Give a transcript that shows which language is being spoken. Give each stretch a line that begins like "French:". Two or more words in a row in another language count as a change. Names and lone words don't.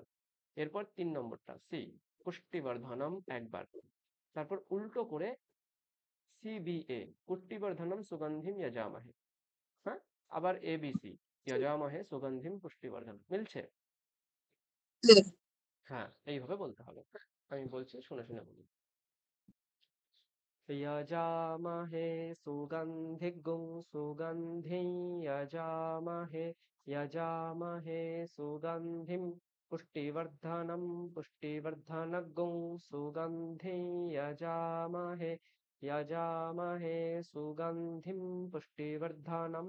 Bangla: এরপর 3 নম্বরটা সি পুষ্টিবর্ধনম একবার, তারপর উল্টো করে সি বি এ
Sanskrit: পুষ্টিবর্ধনম সুগন্ধিম যজামহে,
Bangla: হ্যাঁ, আবার এ বি সি
Sanskrit: যজামহে সুগন্ধিম পুষ্টিবর্ধনম।
Bangla: মিলছে? হ্যাঁ এইভাবে বলতে হবে। আমি বলছি, শুনে শুনে বলুন।
Sanskrit: यजामहे सुगन्धिगुं सुगन्धिं यजामहे, यजामहे सुगन्धिं पुष्टिवर्धनगुं सुगन्धिं यजामहे, यजामहे सुगन्धिं पुष्टिवर्धनम्।